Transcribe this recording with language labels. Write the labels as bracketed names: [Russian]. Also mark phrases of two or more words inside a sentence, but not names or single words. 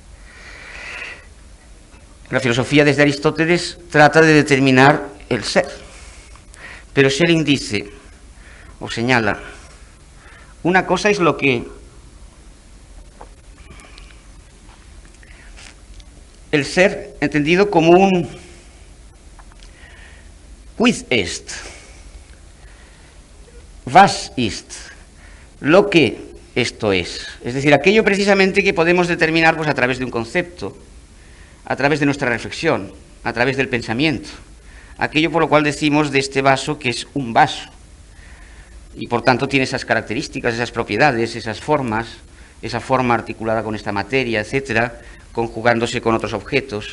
[Spanish] La filosofía desde Aristóteles trata de determinar el ser, pero Schelling dice, o señala, una cosa es lo que el ser entendido como un [Latin] quid est, [German] was ist, [Spanish] lo que esto es decir, aquello precisamente que podemos determinar pues, a través de un concepto, a través de nuestra reflexión, a través del pensamiento, aquello por lo cual decimos de este vaso que es un vaso, y por tanto tiene esas características, esas propiedades, esas formas, esa forma articulada con esta materia, etcétera, conjugándose con otros objetos.